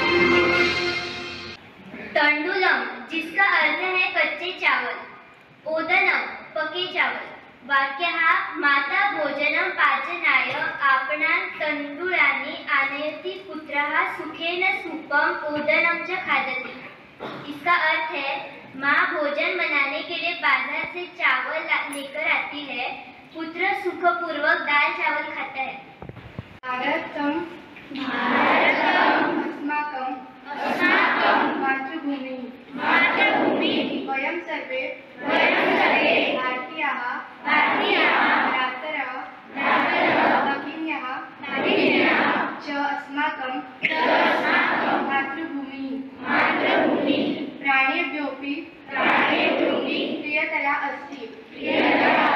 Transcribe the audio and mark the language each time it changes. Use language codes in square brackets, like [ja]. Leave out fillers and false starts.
[hi] तंडुलम, जिसका अर्थ है कच्चे चावल। ओदनम, पके चावल। [sa] वाक्य हा माता भोजनं पाचनाय आपणान् तंडुलानि आनयति पुत्रः सुखेन सूपम ओदनम च खादति। [hi] इसका अर्थ है माँ भोजन बनाने के लिए बाजार से चावल लेकर आती है, पुत्र सुखपूर्वक दाल चावल खाता है। [sa] भारतम अस्माकं मातृभूमि वयं सर्वे भारतीयाः भ्रातरः भगिन्यः च अस्माकं मातृभूमि प्राणेभ्योऽपि प्रियतरा अस्ति।